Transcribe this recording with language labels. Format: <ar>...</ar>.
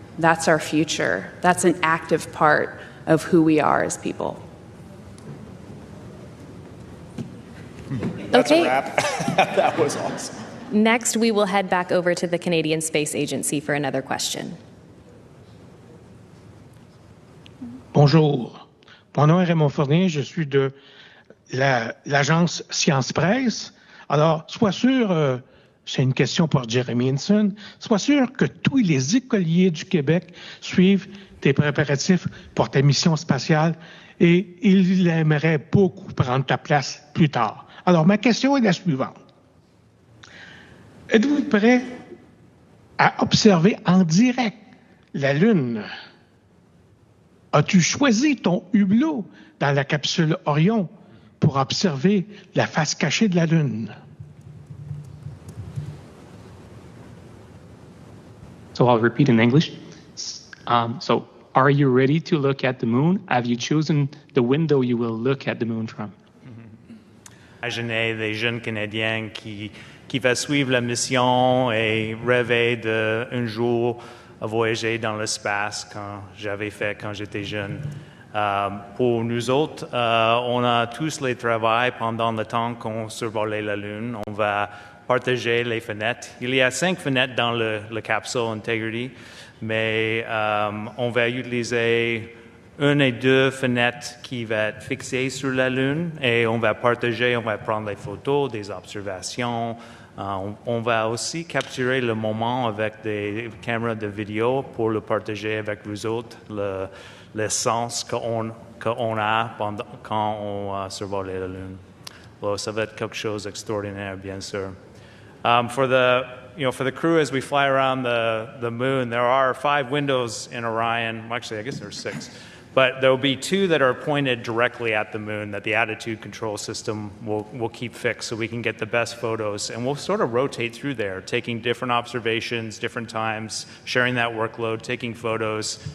<en>That's our future. That's an active part of who we are as people. That's a wrap. That was awesome. Next, we will head back over to the Canadian Space Agency for another question.</en> <fr>Bonjour. Mon nom est Raymond Fournier. Je suis de l'agence Science Presse. Alors, sois sûr, c'est une question pour Jeremy Hinson, sois sûr que tous les écoliers du Québec suivent tes préparatifs pour ta mission spatiale et ils aimeraient beaucoup prendre ta place plus tard. Alors, ma question est la suivante. Êtes-vous prêt à observer en direct la Lune? As-tu choisi ton hublot dans la capsule Orion pour observer la face cachée de la Lune?</fr> <en>So I'll repeat in English. So are you ready to look at the moon? Have you chosen the window you will look at the moon from?</en> <fr>Imaginez les jeunes Canadiens qui va suivre la mission et rêver d'un jour voyager dans l'espace quand j'étais jeune. Pour nous autres, on a tous les travaux pendant le temps qu'on survolait la Lune. On va partager les fenêtres. Il y a 5 fenêtres dans la capsule Integrity, mais on va utiliser une et 2 fenêtres qui vont être fixées sur la Lune et on va partager, on va prendre les photos, des observations. On va aussi capturer le moment avec des caméras de vidéo pour le partager avec vous autres, le sens qu'on a quand on survole la Lune. Alors, ça va être quelque chose d'extraordinaire, bien sûr.</fr> <en>For the crew, as we fly around the moon, there are 5 windows in Orion. Actually, I guess there's 6. But there will be 2 that are pointed directly at the moon that the attitude control system will keep fixed so we can get the best photos. And we'll sort of rotate through there, taking different observations, different times, sharing that workload, taking photos.</en>